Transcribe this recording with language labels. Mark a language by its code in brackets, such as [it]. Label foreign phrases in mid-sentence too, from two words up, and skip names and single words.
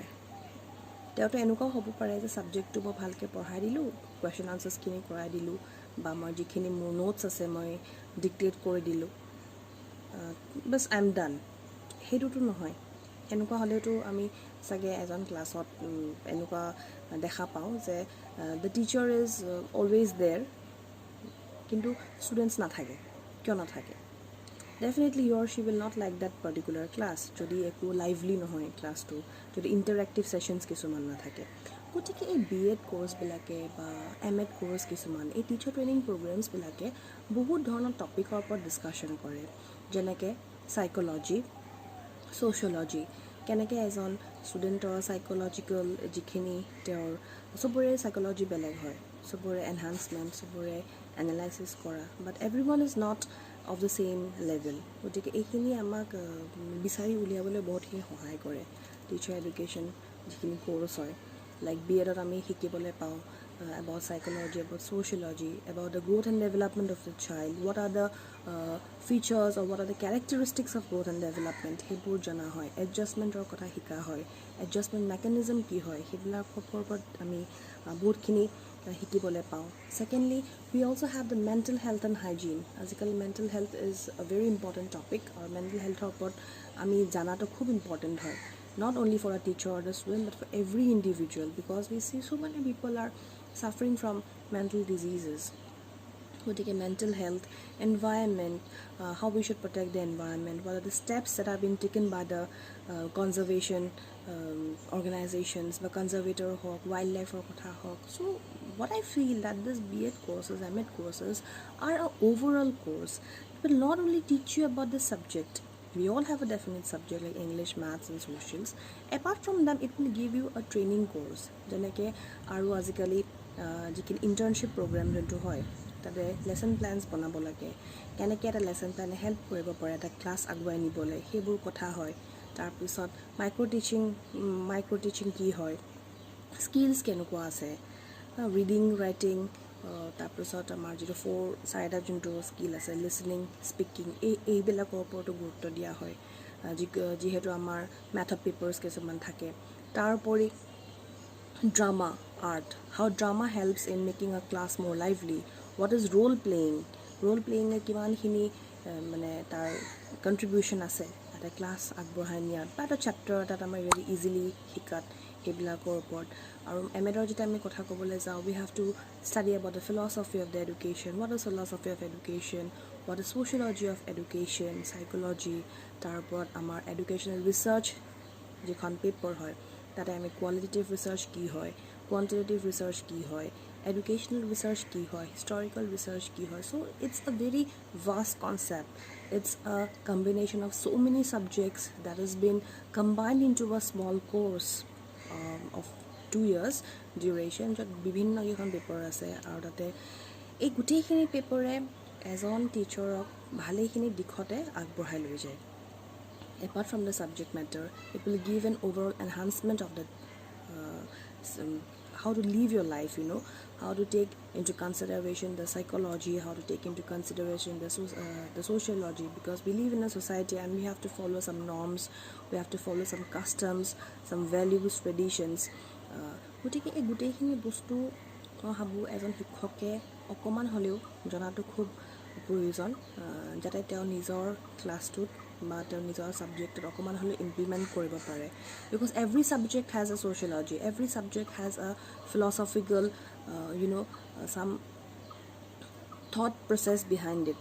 [as] তেওঁতো এনেকুৱাও হ'ব পাৰে যে ছাবজেক্টটো মই ভালকৈ পঢ়াই দিলোঁ, কুৱেশ্যন আনচাৰ্ছখিনি কৰাই দিলোঁ, বা মই যিখিনি মোৰ নোটছ আছে মই ডিক্টেট কৰি দিলোঁ, বাছ [en] I am done. [as] সেইটোতো নহয়। এনেকুৱা হ'লেতো আমি চাগে এজন ক্লাছত এনেকুৱা দেখা পাওঁ যে [en] the teacher is always there, [as] কিন্তু ষ্টুডেণ্টছ নাথাকে। কিয় নাথাকে? [en] Definitely he or she will not like that particular class [as] যদি একো লাইভলি নহয় ক্লাছটো, যদি ইণ্টাৰেক্টিভ ছেশ্যনছ কিছুমান নাথাকে। গতিকে এই BEd কোৰ্চবিলাকে বা MEd কোৰ্চ কিছুমান, এই [en] teacher training [as] প্ৰগ্ৰেমছবিলাকে বহুত ধৰণৰ টপিকৰ ওপৰত ডিছকাশ্যন কৰে, যেনেকৈ চাইক'লজি, ছ'চিয়লজি, কেনেকৈ এজন ষ্টুডেণ্টৰ চাইক'লজিকেল যিখিনি তেওঁৰ চবৰে চাইক'লজি বেলেগ হয়, চবৰে এনহান্সমেণ্ট, চবৰে এনালাইচিছ কৰা, [en] but everyone is not of the same level. [as] গতিকে এইখিনি আমাক বিচাৰি উলিয়াবলৈ বহুতখিনি সহায় কৰে [en] teacher education [as] যিখিনি কোৰ্চ হয়। [en] লাইক [as] BEdত আমি শিকিবলৈ পাওঁ [en] about psychology, about sociology, about the growth and development of the child, what are the features or what are the characteristics of growth and development, [as] সেইবোৰ জনা হয়। এডজাষ্টমেণ্টৰ কথা শিকা হয়, [en] adjustment mechanism [as] কি হয়, সেইবিলাকৰ ওপৰত আমি বহুতখিনি শিকিবলৈ পাওঁ। [en] Secondly, we also have the mental health and hygiene. [as] আজিকালি [en] mental health is a very important topic, [as] আৰু [en] mental healthৰ [as] ওপৰত আমি জানাটো খুব ইম্পৰ্টেণ্ট হয়। [en] not only for a teacher or the student, but for every individual, because we see so many people are suffering from mental diseases. Gotike mental health, environment, how we should protect the environment, what are the steps that have been taken by the conservation organizations, the conservator hawk, wildlife or [as] কথা হয়. [en] So what I feel that this B.Ed courses, M.Ed courses are an overall course. It will not only teach you about the subject. We all have a definite subject like English, maths and socials. Apart from them, it will give you a training course. [as] যেনেকৈ আৰু আজিকালি যিখিনি [en] internship program [as] জন্ত হয়, তাতে [en] lesson plans [as] বনাব লাগে, কেনেকৈ এটা লেসন প্লেনে হেল্প কৰিব পাৰে এটা ক্লাছ আগুৱাই নিবলৈ, সেইবোৰ কথা হয়। তাৰপিছত [en] micro teaching [as] কি হয়, স্কিলছ কেনেকুৱা আছে, [en] reading writing, [as] তাৰপিছত আমাৰ যিটো 4 যোনটো স্কিল আছে, [en] listening, speaking, [as] এইবিলাকৰ ওপৰতো গুৰুত্ব দিয়া হয়, যিহেতু আমাৰ [en] method papers [as] কিছুমান থাকে। [en] তাৰোপৰি drama, art, how drama helps in making a class more lively. What is role playing [as] এ কিমানখিনি মানে তাৰ কণ্ট্ৰিবিউশ্যন আছে এটা ক্লাছ আগবঢ়াই নিয়াত বা এটা চেপ্টাৰ এটাত আমাৰ [en] very easily [as] শিকাত, সেইবিলাকৰ ওপৰত। আৰু এমেডৰ যেতিয়া আমি কথা ক'বলৈ যাওঁ, [en] we have to study about the philosophy of the education, what is philosophy of education, what is sociology of education, psychology. [as] তাৰ ওপৰত আমাৰ [en] educational research [as] যিখন পেপাৰ হয়, তাতে আমি [en] qualitative research [as] কি হয়, [en] quantitative research [as] কি হয়, [en] educational research [as] কি হয়, [en] historical research [as] কি হয়. [en] So it's a very vast concept. It's a combination of so many subjects that has been combined into a small course of 2 years duration. [as] য'ত বিভিন্ন এখন পেপাৰ আছে আৰু তাতে এই গোটেইখিনি পেপাৰে এজন টিচাৰক ভালেখিনি দিশত agboঢ়াই লৈ যায়. [en] Apart from the subject matter, it will give an overall enhancement of the how to live your life, how to take into consideration the psychology, how to take into consideration the sociology, because we live in a society and we have to follow some norms, we have to follow some customs, some values, traditions. [as] গতিকে এই গোটেইখিনি বস্তু মই ভাবোঁ এজন শিক্ষকে অকণমান হ'লেও জনাটো খুব প্ৰয়োজন, যাতে তেওঁ নিজৰ ক্লাছটোত বা তেওঁৰ নিজৰ ছাবজেক্টত অকণমান হ'লেও ইমপ্লিমেণ্ট কৰিব পাৰে। [en] because every subject has a sociology, every subject has a philosophical some thought process behind it.